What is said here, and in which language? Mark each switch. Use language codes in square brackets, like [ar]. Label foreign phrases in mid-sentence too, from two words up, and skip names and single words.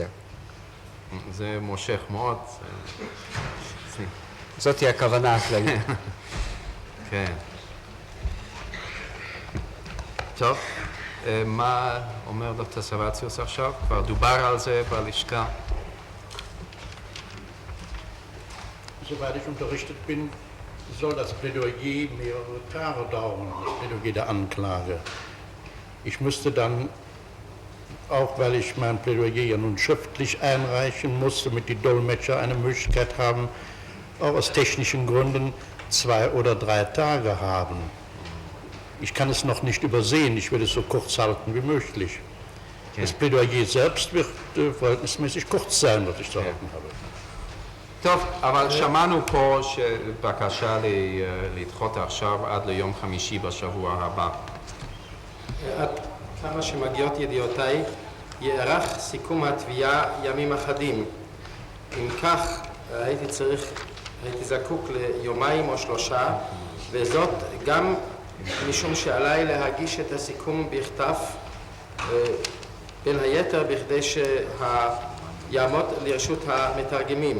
[he] זה מושך מאוד. זאת היא הכוונה הכללית. כן. טוב, מה אומר דוקטור סרבציוס עכשיו? כבר דובר על זה בלשכה. [de] Soweit ich unterrichtet bin, soll das Plädoyer mehrere Tage dauern, das Plädoyer der Anklage. Ich müsste dann, auch weil ich mein Plädoyer ja nun schriftlich einreichen muss, damit die Dolmetscher eine Möglichkeit haben, auch aus technischen Gründen 2 oder 3 Tage haben. Ich kann es noch nicht übersehen, ich will es so kurz halten wie möglich. Das Plädoyer selbst wird verhältnismäßig kurz sein, was ich zu halten habe. [he] טוב, אבל שמענו פה שבקשה לדחות עכשיו עד ליום חמישי בשבוע הבא. עד כמה שמגיעות ידיעותיי, יארך סיכום התביעה ימים אחדים. אם כך, הייתי זקוק ליומיים או 3, וזאת גם משום שעליי להגיש את הסיכום בכתב, בין היתר בכדי שיעמוד לרשות המתרגמים.